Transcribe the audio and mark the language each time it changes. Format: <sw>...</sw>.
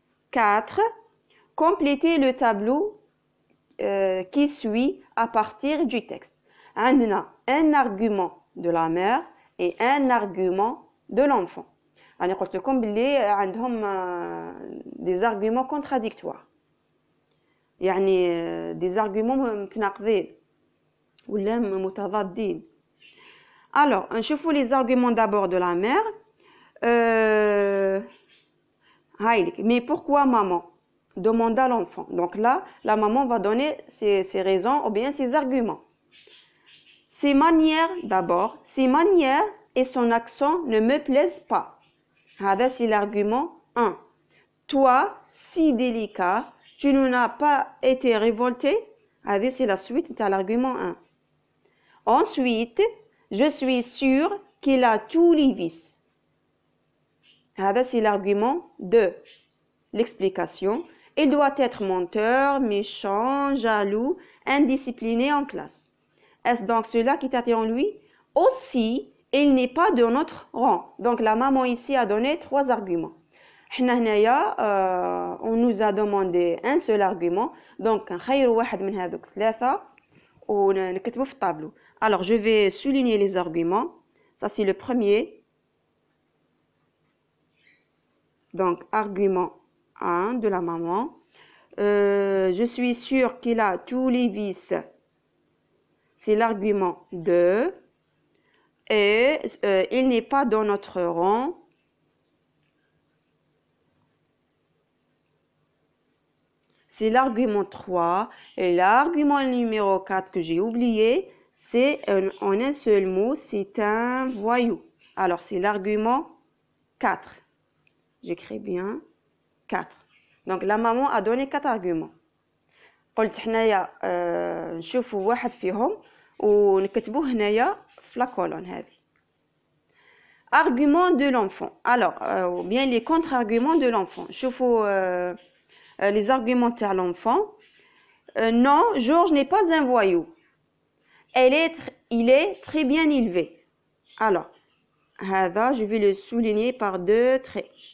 <fr>4. Complétez le tableau qui suit à partir du texte. On a un argument de la mère et un argument de l'enfant.</fr> <ar>أنا قلت لكم باللي عندهم</ar> <fr>des arguments contradictoires.</fr> <ar>يعني</ar> <fr>des arguments</fr> <ar>متناقضين ولا متضادين.</ar> <fr>Alors,</fr> <ar>نشوفوا</ar> <fr>les arguments d'abord de la mère. Mais pourquoi maman? Demanda l'enfant. Donc là, la maman va donner ses raisons ou bien ses arguments. Ses manières, d'abord, ses manières et son accent ne me plaisent pas. C'est l'argument 1. Toi, si délicat, tu n'as pas été révolté. C'est la suite de l'argument 1. Ensuite, je suis sûre qu'il a tous les vices. C'est l'argument 2. L'explication. Il doit être menteur, méchant, jaloux, indiscipliné en classe. Est-ce donc cela qui t'attire en lui? Aussi, il n'est pas de notre rang. Donc la maman ici a donné 3 arguments. On nous a demandé un seul argument.</fr> <ar>Donc نخيروا واحد من هذوك 3 ونكتبوا في الطابلو.</ar> <fr>Alors je vais souligner les arguments. Ça c'est le premier. Donc argument 1 de la maman. Je suis sûre qu'il a tous les vices. C'est l'argument 2. Et il n'est pas dans notre rang. C'est l'argument 3. Et l'argument numéro 4 que j'ai oublié, c'est en un seul mot, c'est un voyou. Alors c'est l'argument 4. J'écris bien 4. Donc la maman a donné 4 arguments.</fr> <ar>قلت حنايا نشوفوا واحد فيهم ونكتبوه هنايا في لا كولون هذه.</ar> <fr>Argument de l'enfant. Alors bien les contre-arguments de l'enfant.</fr> <ar>شوفوا</ar> <fr>les arguments de l'enfant. Non, Georges n'est pas un voyou. Il est très bien élevé. Alors</fr> <ar>هذا</ar> <fr>je vais le souligner par 2 traits.</fr>